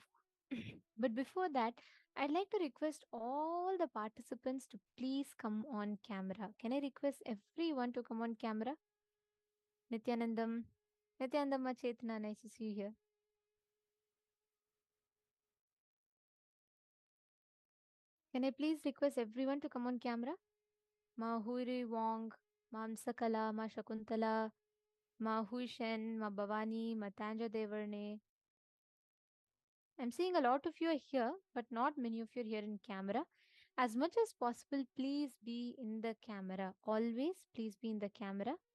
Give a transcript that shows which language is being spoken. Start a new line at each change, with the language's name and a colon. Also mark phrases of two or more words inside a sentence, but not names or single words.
English: But before that, I'd like to request all the participants to please come on camera. Can I request everyone to come on camera? Nithyanandam, Nithyanandam Chetna, nice to see you here. Can I please request everyone to come on camera? Ma Huiri Wong, Ma Sakala, Ma Shakuntala, Ma Huishen, Ma Bhavani, Ma Tanja Devarne. I'm seeing a lot of you are here, but not many of you are here in camera. As much as possible, please be in the camera. Always, please be in the camera.